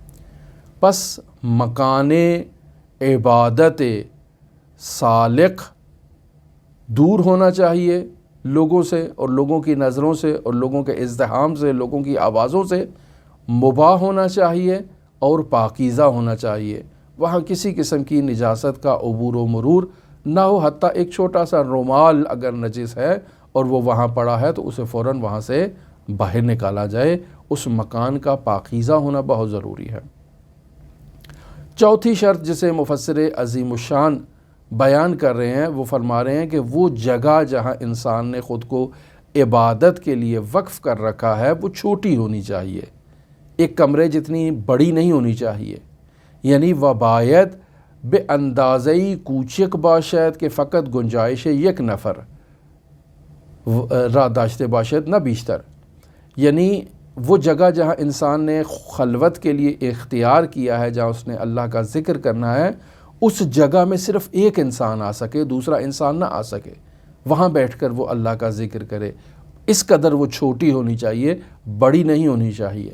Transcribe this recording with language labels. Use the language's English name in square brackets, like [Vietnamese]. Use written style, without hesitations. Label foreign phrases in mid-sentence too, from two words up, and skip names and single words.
[Urdu] پس مکان عبادت سالق دور ہونا چاہیے لوگوں سے اور لوگوں کی نظروں سے اور لوگوں کے ازدحام سے، لوگوں کی آوازوں سے، مباح ہونا چاہیے اور پاکیزہ ہونا چاہیے۔ وہاں کسی قسم کی نجاست کا عبور و مرور نہ ہو، حتیٰ ایک چھوٹا سا رومال اگر نجس ہے اور وہ وہاں پڑا ہے تو اسے فوراً وہاں سے باہر نکالا جائے۔ اس مکان کا پاکیزہ ہونا بہت ضروری ہے۔ چوتھی شرط جسے مفسر عظیم الشان بیان کر رہے ہیں وہ فرما رہے ہیں کہ وہ جگہ جہاں انسان نے خود کو عبادت کے لیے وقف کر رکھا ہے وہ چھوٹی ہونی چاہیے، ایک کمرے جتنی بڑی نہیں ہونی چاہیے، یعنی [Persian] وبایت بے اندازہی کوچک باشد کہ فقط گنجائش یک نفر را داشتے باشد نہ بیشتر، [Urdu] یعنی وہ جگہ جہاں انسان نے خلوت کے لیے اختیار کیا ہے، جہاں اس نے اللہ کا ذکر کرنا ہے، اس جگہ میں صرف ایک انسان آ سکے، دوسرا انسان نہ آ سکے، وہاں بیٹھ کر وہ اللہ کا ذکر کرے۔ اس قدر وہ چھوٹی ہونی چاہیے، بڑی نہیں ہونی چاہیے۔